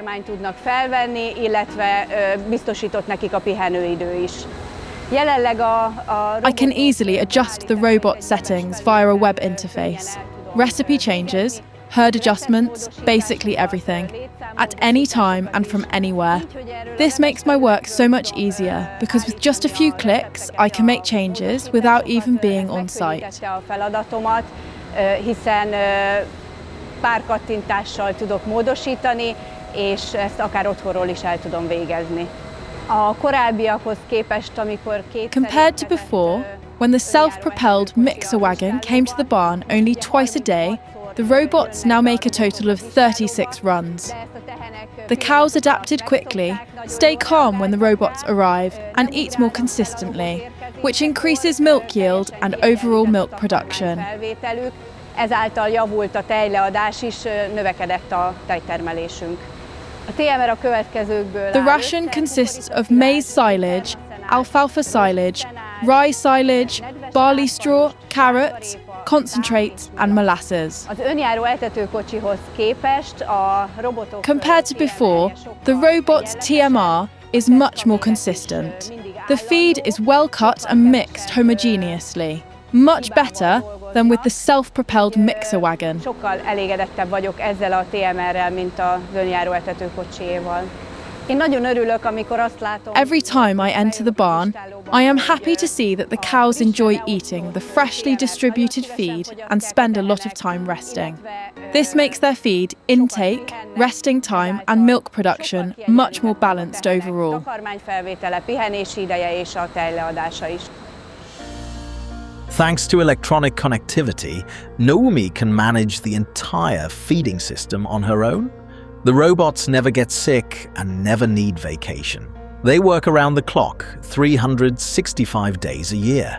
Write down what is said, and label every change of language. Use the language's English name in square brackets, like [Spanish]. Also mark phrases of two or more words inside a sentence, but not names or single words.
[English] I can easily adjust the robot settings via a web interface. Recipe changes, herd adjustments, basically everything, at any time and from anywhere. This makes my work so much easier because with just a few clicks I can make changes without even being on site. [Hungarian] Pár kattintással tudok módosítani, és ezt akár otthonról is el tudom végezni. A korábbiakhoz képest, amikor [English] Compared to before, when the self-propelled mixer wagon came to the barn only twice a day, the robots now make a total of 36 runs. The cows adapted quickly, stay calm when the robots arrive, and eat more consistently, which increases milk yield and overall milk production. [Hungarian] Ezáltal javult a tejleadás is, növekedett a tejtermelésünk. A TMR a következőkből áll. [English] The ration consists of maize silage, alfalfa silage, rye silage, barley straw, carrots, concentrates and molasses. [Hungarian] Az önjáró etetőkocsihoz képest a robotok [English] Compared to before, the robot's TMR is much more consistent. The feed is well cut and mixed homogeneously, much better than with the self-propelled mixer wagon. [Hungarian] Sokkal elégedettebb vagyok ezzel a TMR-rel, mint az önjáró etetőkocsiéval. Én nagyon örülök, amikor azt látom. [English] Every time I enter the barn, I am happy to see that the cows enjoy eating the freshly distributed feed and spend a lot of time resting. This makes their feed intake, resting time and milk production much more balanced overall. [Hungarian] Takarmányfelvétele, pihenési ideje és a tejleadása is. [English] Thanks to electronic connectivity, Naomi can manage the entire feeding system on her own. The robots never get sick and never need vacation. They work around the clock, 365 days a year.